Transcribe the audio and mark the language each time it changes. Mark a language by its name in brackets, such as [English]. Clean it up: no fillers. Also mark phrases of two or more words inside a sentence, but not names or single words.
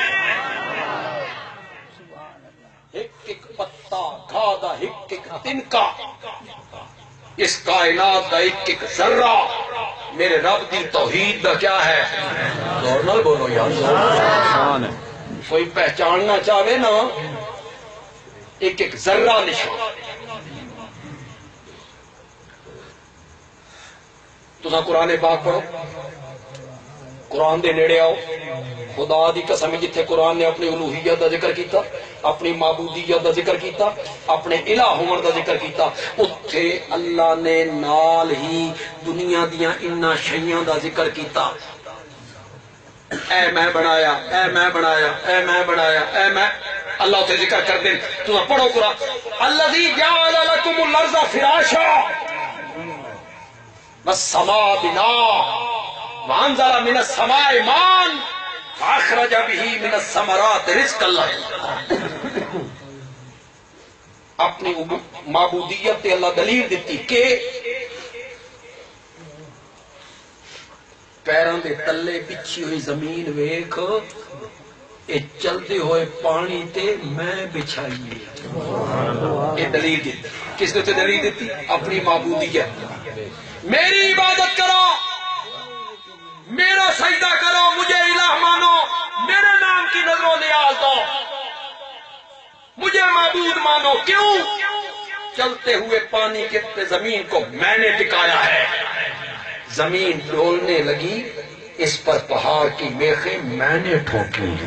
[Punjabi] ایک ایک پتا گھا دا ایک ایک تنکا اس کائنات دا ایک ایک ذرہ میرے رب دی توحید دا کیا ہے زور نال بولو یار نشان ہے کوئی پہچاننا چاہے نا ایک ایک ذرہ نشان تساں قرآن پاک پڑھو قرآن دے نیڑے آؤ خدا دی قسم جتھے قرآن نے اپنی الوہیت دا ذکر کیتا اپنی معبودیت دا ذکر کیتا اپنے الہ ہون دا ذکر کیتا اتھے اللہ نے نال ہی دنیا دیاں انہاں شیاں دا ذکر کیتا اے میں بنایا اے میں بنایا اے میں بنایا اے میں اللہ تے ذکر کر دیں تو پڑھو قرآن [Arabic] الذی جعل لکم الارض فراشا والسماء بناء وانزل من السماء ماء فاخرج به من الثمرات رزقا لكم [Punjabi] اپنی معبودیت تے اللہ دلیل دیتی کہ پیروں دے تلے بچھی ہوئی زمین ویکھ اے چلدے ہوئے پانی تے میں بچھائی یہ دلیل دیتی کس نے تے دلیل دیتی اپنی معبودیت [Urdu] میری عبادت کرو میرا سجدہ کرو مجھے الہ مانو میرے نام کی نظروں نیاز دو مجھے معبود مانو کیوں چلتے ہوئے پانی کے زمین کو میں نے ٹکایا ہے زمین ڈولنے لگی اس پر پہاڑ کی میخیں میں نے ٹھوکی